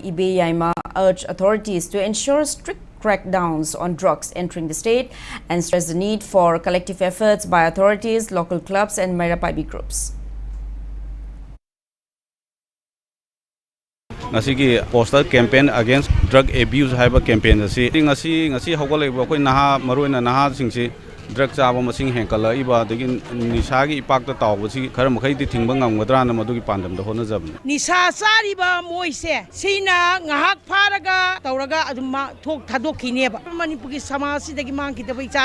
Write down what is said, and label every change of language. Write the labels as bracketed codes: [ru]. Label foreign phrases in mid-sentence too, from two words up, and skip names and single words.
[en] Ibe Yaima urged authorities to ensure strict crackdowns on drugs entering the state and stressed the need for collective efforts by authorities, local clubs and Mairapaibi groups. [mni] Ngasi [en] poster campaign against drug abuse [mni] haiba campaign ngasi hogoleba koi naha maroina naha singsi drug chaba masing henkala iba degi nisagi ipakta tawbasi khara makhai di thingba ngamgadra na madugi pandam da hona jabna nisa sariba moise sina ngahak pharaga tawraga aduma thok thadok khineba manipuri samasi degi mangki da bai cha